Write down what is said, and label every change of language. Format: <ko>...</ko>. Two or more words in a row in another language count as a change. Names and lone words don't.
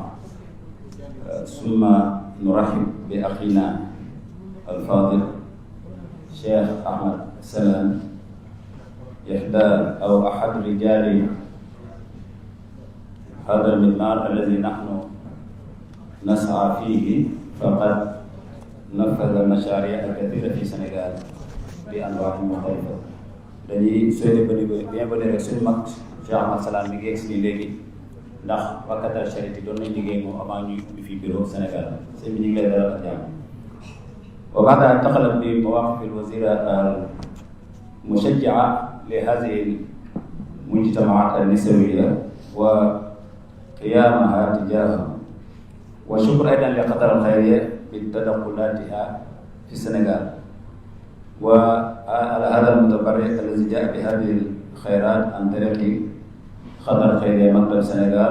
<ar>ثم نرحب بأخينا الفاضل الشيخ أحمد سلام، إحدى أو أحد رجال هذا المضمار الذي نحن نسعى فيه، فقد نفذ مشاريع كثيرة في السنغال بأنواع مختلفة.</ar> <wo>dañuy</wo> <fr>souhaité bienvenue</fr> <wo>rek suñu mag Cheikh Ahmad Salam mi ngi egsi nii léegi ndax waa Qatar Charity doon nañ liggéey moom avant ñu ubbi fii bureau Sénégal. sëñ bi ñu ngi lay dalal ak jàmm.</wo> <ar>وبعد أن انتقلت بمواقف الوزيرة المشجعة لهذه المجتمعات النسوية وقيامها تجاهها، وشكر أيضا لقطر الخيرية بتدخلاتها في السنغال، وعلى هذا المتبرع الذي جاء بهذه الخيرات عن طريق قطر الخيرية مكتب السنغال.</ar>